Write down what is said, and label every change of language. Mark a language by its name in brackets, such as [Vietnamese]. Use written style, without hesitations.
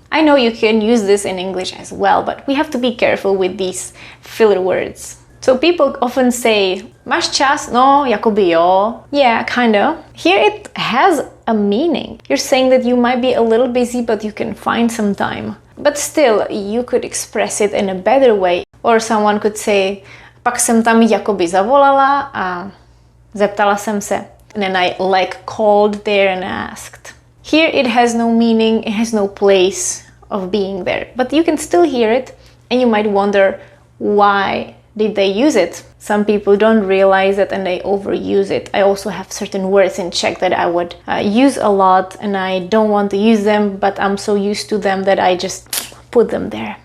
[English] I know you can use this in English as well, but we have to be careful with these filler words. So people often say, [Czech] máš čas? No, jakoby jo. [English] Yeah, kinda. Here it has a meaning. You're saying that you might be a little busy, but you can find some time. But still, you could express it in a better way. Or someone could say, [Czech] pak jsem tam jakoby zavolala a zeptala jsem se. [English] And then I like called there and asked. Here it has no meaning, it has no place of being there. But you can still hear it and you might wonder why did they use it? Some people don't realize it and they overuse it. I also have certain words in Czech that I would use a lot and I don't want to use them, but I'm so used to them that I just put them there.